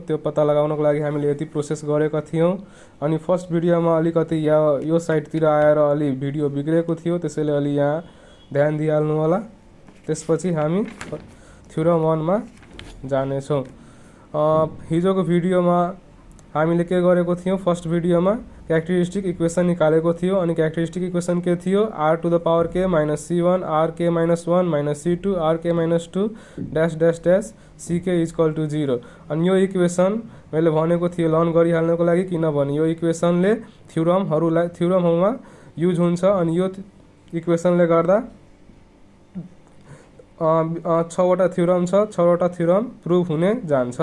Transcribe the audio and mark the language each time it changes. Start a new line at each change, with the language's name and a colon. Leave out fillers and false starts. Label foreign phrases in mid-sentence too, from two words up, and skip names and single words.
Nepali: त्यो पत्ता लगाउनको लागि हामीले यति प्रोसेस गरेका थियौँ। अनि
English: first videoमा
Nepali: अलिकति यो साइडतिर आएर अलि भिडियो बिग्रेको थियो, त्यसैले अलि यहाँ ध्यान दिइहाल्नु होला। त्यसपछि हामी थ्योरम 1 मा जानेछौँ। हिजोको भिडियोमा हामीले के गरेको थियौँ,
English: first videoमा characteristic equation
Nepali: निकालेको थियो। अनि
English: characteristic equation
Nepali: के थियो,
English: r to the power k minus C1 r k minus 1 minus C2 r k minus 2 dash dash dash c k equal to 0.
Nepali: अनि यो इक्वेसन मैले भनेको थियो लर्न गरिहाल्नको लागि, किनभने यो इक्वेसनले थ्योरमहरूमा युज हुन्छ। अनि यो इक्वेसनले गर्दा 6वटा थ्योरम छ, 6वटा थ्योरम प्रुभ हुने जान्छ।